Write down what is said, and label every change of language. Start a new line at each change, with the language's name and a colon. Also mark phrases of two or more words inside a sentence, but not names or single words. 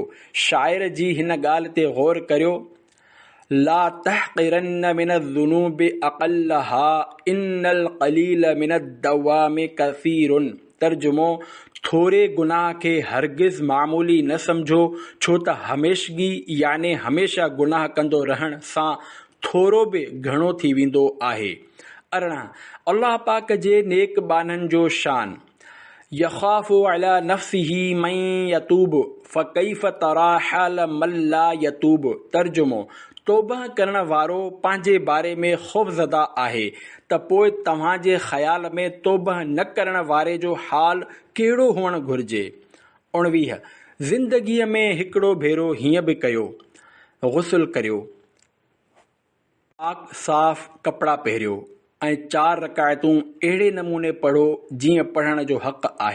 Sindhi: शाइर जी हिन ॻाल्हि ते गौर करियो,
Arabic: لا تحقرن من الذنوب أقلها إن القليل من الدوام كثير.
Sindhi: तर्जुमो, थोरे गुनाह खे हरगिज़ मामूली न समझो, छो त हमेशगी याने हमेशा गुनाह कंदो रहण सां थोरो बि घणो थी वेंदो आहे। 18 अल्लाह पाक जे नेक बाननि जो शान।
Arabic: يخاف على نفسه من يتوب فكيف ترى حال من لا يتوب.
Sindhi: तर्जुमो, तौबह करण वारो पंहिंजे बारे में ख़ौफ़ज़दा आहे त पोइ तव्हांजे ख़्याल में तौबह न करण वारे जो हाल कहिड़ो हुअणु घुर्जे। 19 ज़िंदगीअ में हिकिड़ो भेरो हीअं बि कयो, गुस्ल करियो, पाक साफ़ कपिड़ा पहिरियो ऐं 4 रकायतूं अहिड़े नमूने पढ़ो जीअं पढ़ण जो हक़ आहे।